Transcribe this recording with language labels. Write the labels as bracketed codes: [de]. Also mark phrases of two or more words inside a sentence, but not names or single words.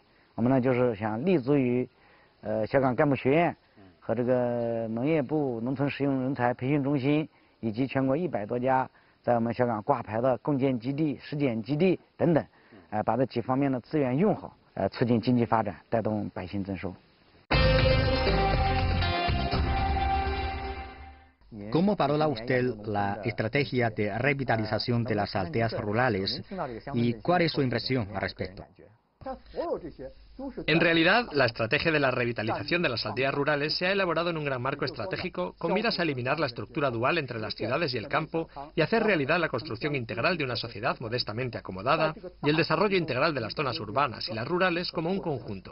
[zh] 我们呢就是想立足于香港干部学院和这个农业部农村实用人才培训中心，以及全国100多家在我们香港挂牌的共建基地、实践基地等等，把这几方面的资源用好，促进经济发展，带动百姓增收。 [es] ¿Cómo valora usted la estrategia de revitalización de las aldeas rurales y cuál es su impresión al respecto? En realidad, la estrategia de la revitalización de las aldeas rurales se ha elaborado en un gran marco estratégico con miras a eliminar la estructura dual entre las ciudades y el campo y hacer realidad la construcción integral de una sociedad modestamente acomodada y el desarrollo integral de las zonas urbanas y las rurales como un conjunto.